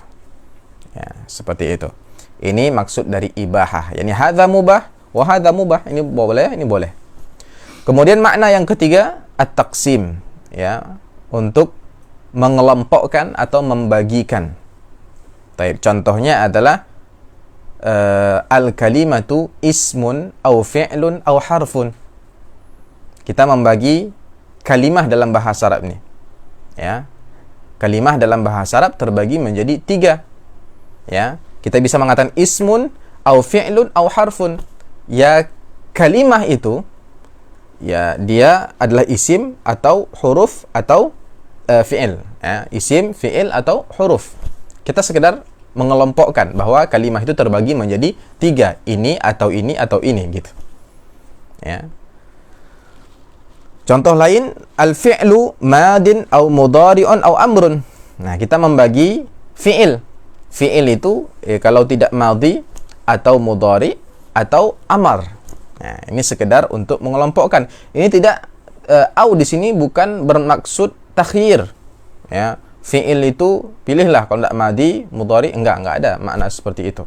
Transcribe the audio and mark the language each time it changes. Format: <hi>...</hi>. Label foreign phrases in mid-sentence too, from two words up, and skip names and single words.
<id>Ya, seperti itu. Ini maksud dari ibahah.</id> <ar>يعني هذا مباح وهذا مباح.</ar> <id>Ini boleh, ini boleh. Kemudian makna yang ketiga, at-taqsim, ya, untuk mengelompokkan atau membagikan. Baik, contohnya adalah</id> <ar>الكلمة اسم أو فعل أو حرف.</ar> <id>Kita membagi kalimah dalam bahasa Arab ini. Ya. Kalimah dalam bahasa Arab terbagi menjadi 3. Ya, kita bisa mengatakan</id> <ar>اسم أو فعل أو حرف.</ar> <id>Ya, kalimah itu ya dia adalah isim atau huruf atau fi'il, ya, isim, fi'il atau huruf. Kita sekedar mengelompokkan bahwa kalimah itu terbagi menjadi 3, ini atau ini atau ini gitu. Ya. Contoh lain,</id> <ar>الفعل ماض أو مضارع أو أمر.</ar> <id>Nah, kita membagi fi'il. Fi'il itu kalau tidak madhi atau mudhari atau amar. Nah, ini sekedar untuk mengelompokkan. Ini tidak au di sini bukan bermaksud takhir. Ya, fi'il itu pilihlah, kalau tidak madhi, mudhari enggak ada makna seperti itu.</id>